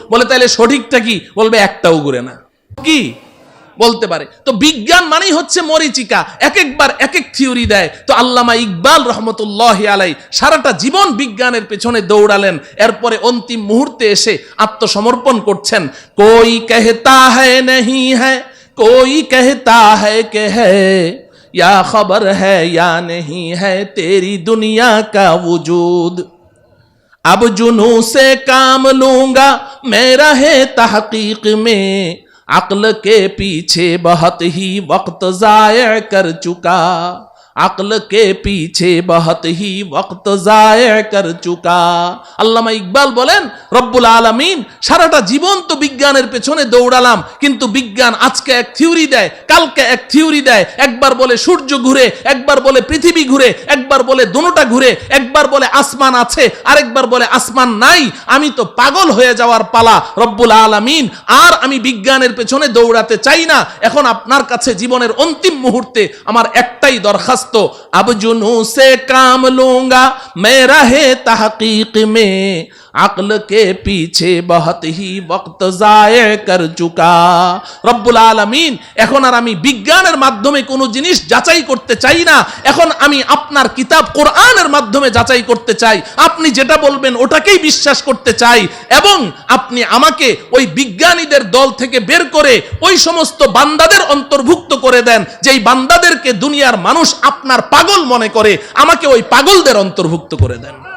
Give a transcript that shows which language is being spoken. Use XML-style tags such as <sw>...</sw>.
<bn>বলে তাহলে সঠিকটা কি? বলবে একটাও ঘুরে না। কি বলতে পারে? তো বিজ্ঞান মানেই হচ্ছে মরিচিকা, এক একবার এক এক থিওরি দেয়। তো আল্লামা ইকবাল রহমতুল্লাহি আলাই সারাটা জীবন বিজ্ঞানের পেছনে দৌড়ালেন, এরপরে অন্তিম মুহূর্তে এসে আত্মসমর্পণ করছেন।</bn> <hi>কোই कहता है नहीं है, कोई कहता है कि है, या खबर है या नहीं है तेरी दुनिया का वजूद। अब जुनू से काम लूंगा मैं रहे तहकीक में, अक्ल के पीछे बहुत ही वक्त जाया कर चुका, अक्ल के पीछे बहुत ही वक्त जाया कर चुका।</hi> <bn>আল্লামা ইকবাল বলেন রব্বুল আলামিন সারাটা জীবন তো বিজ্ঞানের পেছনে দৌড়ালাম, কিন্তু বিজ্ঞান আজকে এক থিওরি দেয়, কালকে এক থিওরি দেয়। একবার বলে সূর্য ঘুরে, একবার বলে পৃথিবী ঘুরে, একবার বলে দুটোটা ঘুরে, একবার বলে আসমান আছে, আরেকবার বলে আসমান নাই। আমি তো পাগল হয়ে যাওয়ার পালা রব্বুল আলামিন, আর আমি বিজ্ঞানের পেছনে দৌড়াতে চাই না। এখন আপনার কাছে জীবনের অন্তিম মুহূর্তে আমার একটাই দরখাস্ত,</bn> <hi>अब जुनू से काम लूंगा मैं रहे तहकीक में, अक्ल के पीछे बहुत ही वक्त जाया कर चुका।</hi> <bn>রব্বুল আলামিন এখন আর আমি বিজ্ঞানের মাধ্যমে কোনো জিনিস যাচাই করতে চাই না, এখন আমি আপনার কিতাব কোরআনের মাধ্যমে যাচাই করতে চাই। আপনি যেটা বলবেন ওটাকেই বিশ্বাস করতে চাই, এবং আপনি আমাকে ওই বিজ্ঞানীদের দল থেকে বের করে ওই সমস্ত বান্দাদের অন্তর্ভুক্ত করে দেন যেই বান্দাদেরকে দুনিয়ার মানুষ আপনার পাগল মনে করে, আমাকে ওই পাগলদের অন্তর্ভুক্ত করে দেন।</bn>